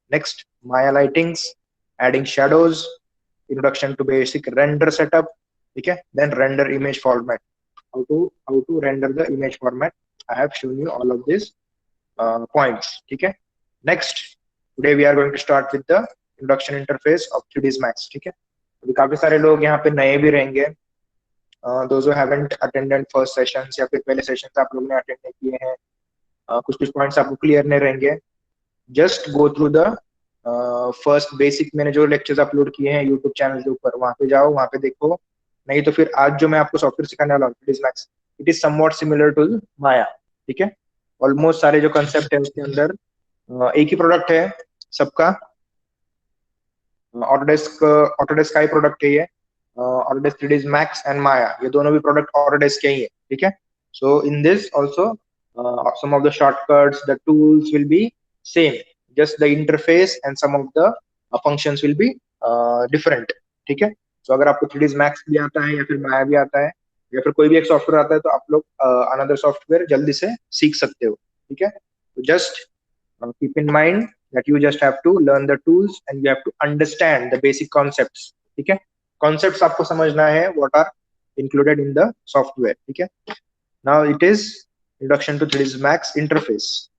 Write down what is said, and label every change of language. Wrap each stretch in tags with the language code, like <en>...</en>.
<en>Next, Maya lightings, adding shadows, introduction to basic render setup.</en> <hi>ठीक है,</hi> <en>then render image format, how to render the image format. I have shown you all of these points.</en> <hi>ठीक है.</hi> <en>Next, today we are going to start with the introduction interface of 3ds Max.</en> <hi>ठीक है, अभी काफी सारे लोग यहाँ पे नए भी रहेंगे.</hi> <en>those who haven't attended first sessions</en> <hi>या फिर पहले सेशंस आप लोगों ने अटेंड नहीं किए हैं, कुछ कुछ पॉइंट्स आपको क्लियर नहीं रहेंगे.</hi> <en>Just go through the first basic.</en> <hi>मैंने जो लेक्चर्स अपलोड किए हैं यूट्यूब चैनल के ऊपर, वहां पे जाओ, वहां पे देखो. नहीं तो फिर आज जो मैं आपको सॉफ्टवेयर सिखाने वाला हूँ 3ds Max,</hi> <en>It is somewhat similar to Maya.</en> <hi>ठीक है, ऑलमोस्ट सारे जो कंसेप्ट है उसके अंदर एक ही प्रोडक्ट है सबका. ऑटोडेस्क का ही प्रोडक्ट है ये. ऑटोडेस्क 3ds Max एंड माया, ये दोनों भी प्रोडक्ट ऑटोडेस्क के ही है. ठीक है,</hi> <en>So in this also some of the shortcuts, the tools will be same, just the interface and some of the functions will be different.</en> <hi>ठीक है, so अगर आपको 3ds Max भी आता है या फिर माया भी आता है या फिर कोई भी एक सॉफ्टवेयर आता है तो आप लोग अनदर सॉफ्टवेयर जल्दी से सीख सकते हो. ठीक है, तो</hi> <en>Just keep in mind that you just have to learn the tools and you have to understand the basic concepts.</en> <hi>ठीक है,</hi> <en>concepts</en> <hi>आपको समझना है</hi> <en>what are included in the software.</en> <hi>ठीक है,</hi> <en>now it is introduction to 3ds Max interface.</en>